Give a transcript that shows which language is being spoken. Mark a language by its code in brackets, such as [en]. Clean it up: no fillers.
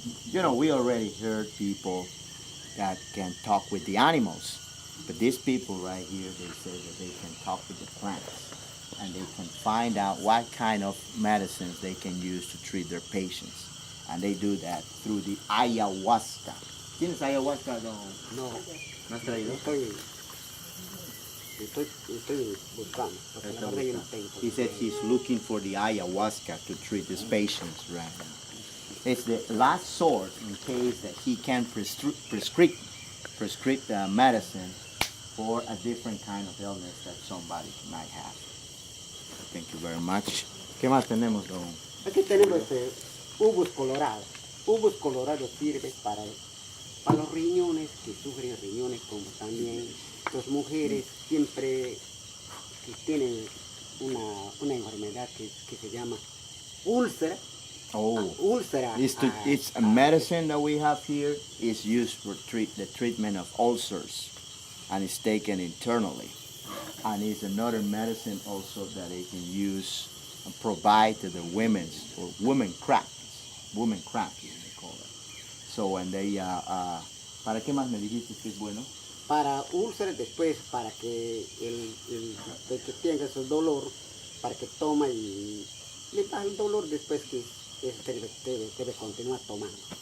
[en] You know, we already heard people that can talk with the animals. But these people right here, they say that they can talk with the plants and they can find out what kind of medicines they can use to treat their patients. And they do that through the ayahuasca. [es] ¿Tienes ayahuasca? No, ¿No has traído? estoy buscando, porque la verdad yo no tengo. [en] He said he's looking for the ayahuasca to treat his patients right now. It's the last source in case that he can prescribe the medicine for a different kind of illness that somebody might have. Thank you very much. [es] ¿Qué más tenemos, don? Aquí tenemos ubus colorado. Ubus colorado sirve para los riñones, que sufren riñones, como también las mujeres siempre que tienen una enfermedad que se llama úlcera. Úlcera. [en] It's a medicine that we have here. It's used for the treatment of ulcers, and it's taken internally. And it's another medicine also that they can use and provide to the women for women cramps, they call it. So when they, [es] ¿para qué más me dijiste que es bueno? Para úlceras, después para que el que tenga ese dolor, para que toma y le da el dolor después que debe continuar tomando.